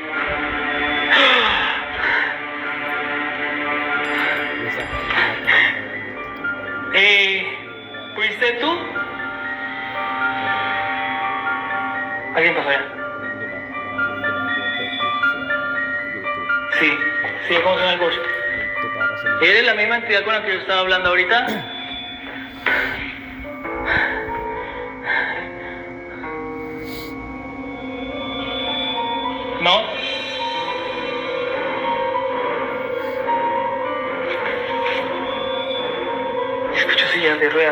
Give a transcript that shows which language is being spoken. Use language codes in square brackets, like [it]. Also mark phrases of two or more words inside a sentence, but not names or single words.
[tl] minsan [es] ¿Fuiste tú? ¿Alguien pasó allá? Sí, sí, ¿cómo se llama el Gus? [tl] Ito para sa [es] ¿Eres la misma entidad con la que yo estaba hablando ahorita? ¿No? Escucho sillas de ruedas.